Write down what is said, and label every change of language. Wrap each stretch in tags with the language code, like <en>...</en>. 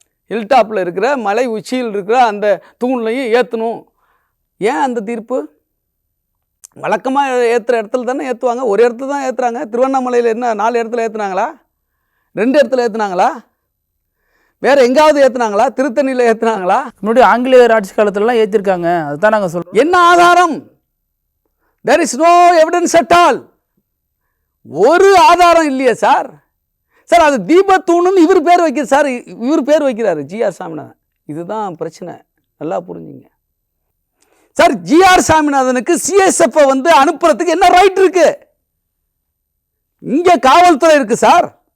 <ta>ஹில்டாப்பில் இருக்கிற மலை உச்சியில் இருக்கிற அந்த தூண்லையும் ஏற்றணும். ஏன் அந்த தீர்ப்பு? வழக்கமாக ஏற்றுற இடத்துல தானே ஏற்றுவாங்க. ஒரு இடத்துல தான் ஏற்றுறாங்க. திருவண்ணாமலையில் என்ன 4 இடத்துல ஏற்றுனாங்களா? 2 இடத்துல ஏற்றுனாங்களா? வேறு எங்காவது ஏற்றுனாங்களா? திருத்தணியில் ஏற்றுனாங்களா? முன்னாடி ஆங்கிலேயர் ஆட்சி காலத்துலலாம் ஏற்றிருக்காங்க. அதுதான் நாங்கள் சொல்கிறோம். என்ன ஆதாரம்?</ta> <en>there is no evidence at all.</en> <ta>ஒரு ஆதாரம் இல்லையே சார். சார், அது தீபத்தூணுன்னு இவர் பேர் வைக்கிற சார், இவர் பேர் வைக்கிறாரு ஜிஆர் சாமிநாதன். இதுதான் பிரச்சனை, நல்லா புரிஞ்சுங்க சார். ஜிஆர் சாமிநாதனுக்கு சிஎஸ்எஃப் அனுப்புறதுக்கு என்ன ரைட் இருக்கு? இங்கே காவல்துறை இருக்கு சார்.</ta>